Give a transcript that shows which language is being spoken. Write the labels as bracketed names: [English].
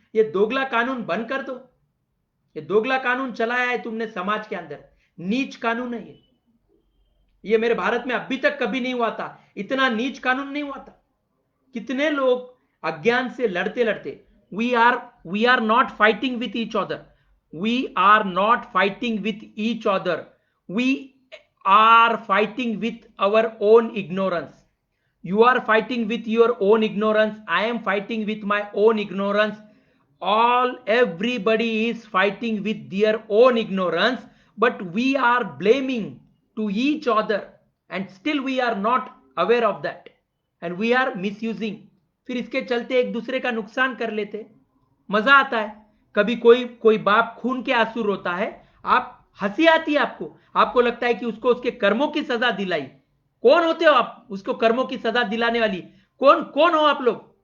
[Hindi] ये दोगला कानून बंद कर दो। ये दोगला कानून चलाया है तुमने समाज के अंदर, नीच कानून है ये मेरे भारत में अभी तक कभी नहीं हुआ था, इतना नीच कानून नहीं हुआ था। कितने लोग अज्ञान से लड़ते लड़ते, [English] We are not fighting with each other, we are not fighting with each other, we are fighting with our own ignorance. You are fighting with your own ignorance, I am fighting with my own ignorance, everybody is fighting with their own ignorance, but we are blaming to each other and still we are not aware of that and we are misusing। [Hindi] फिर इसके चलते एक दूसरे का नुकसान कर लेते, मजा आता है। कभी कोई कोई बाप खून के आंसू रोता है, आप हंसी आती है आपको, आपको लगता है कि उसको उसके कर्मों की सजा दिलाई। कौन होते हो आप उसको कर्मों की सजा दिलाने वाली? कौन कौन हो आप लोग?